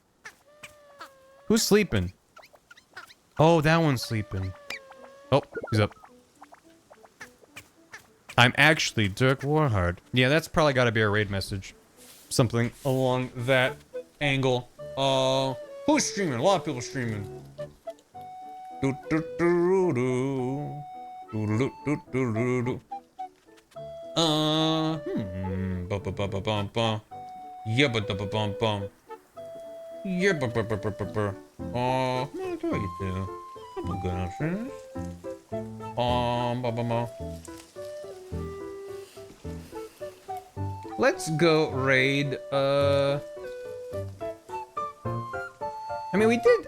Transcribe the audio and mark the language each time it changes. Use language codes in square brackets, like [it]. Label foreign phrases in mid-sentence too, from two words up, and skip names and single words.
[en] Who's sleeping? Oh, that one's sleeping. Oh, he's up. I'm actually Dirk Warhard. Yeah, that's probably gotta be a raid message. Something along that angle. Who's streaming? A lot of people streaming. Do do do do. Do do do do do do. Ba ba ba ba ba ba. Yeah, ba da ba bum bum. Yeah, ba ba ba ba ba ba. What do you do? I'm gonna finish. Ba ba ba. Let's go raid. I mean, we did.